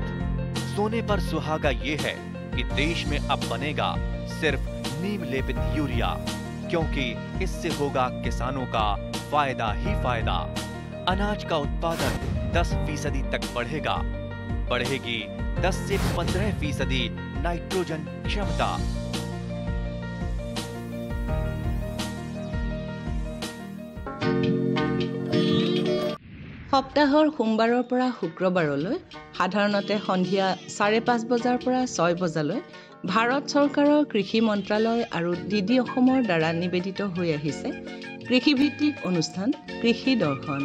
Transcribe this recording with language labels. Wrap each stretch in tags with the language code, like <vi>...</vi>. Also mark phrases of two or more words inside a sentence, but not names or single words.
<hi>सोने पर सुहागा ये है कि देश में अब बनेगा सिर्फ नीम लेपित यूरिया, क्योंकि इससे होगा किसानों का फायदा ही फायदा। अनाज का उत्पादन 10% तक बढ़ेगा। बढ़ेगी 10 से 15% नाइट्रोजन क्षमता।</hi> <as>সপ্তাহৰ সোমবাৰৰ পৰা শুক্ৰবাৰলৈ সাধাৰণতে সন্ধিয়া 5:30 বজাৰ পৰা 6 বজালৈ ভাৰত চৰকাৰৰ কৃষি মন্ত্ৰালয় আৰু DD অসমৰ দ্বাৰা নিবেদিত হৈ আহিছে কৃষিভিত্তিক অনুষ্ঠান কৃষি দৰ্শন।</as>